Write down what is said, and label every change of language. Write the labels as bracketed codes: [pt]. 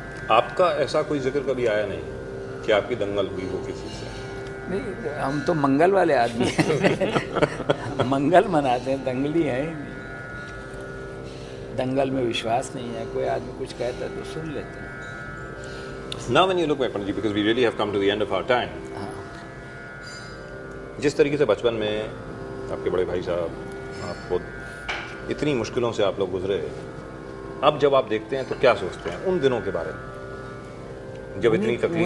[hi] आपका ऐसा कोई जिक्र कभी आया नहीं कि आपकी दंगल हुई हो किसी से? नहीं, हम तो मंगल वाले आदमी हैं। मंगल मनाते हैं, दंगली हैं ही नहीं। दंगल में विश्वास नहीं है। कोई आदमी कुछ कहता है तो सुन लेते हैं। [en] Now when you look back, Pandit ji, because we really have come to the end of our time, [hi] हाँ, जिस तरीके से बचपन में आपके बड़े भाई साहब आपको इतनी मुश्किलों से आप लोग गुजरे, अब जब आप देखते हैं तो क्या सोचते हैं उन दिनों के बारे में जब इतनी तकलीफ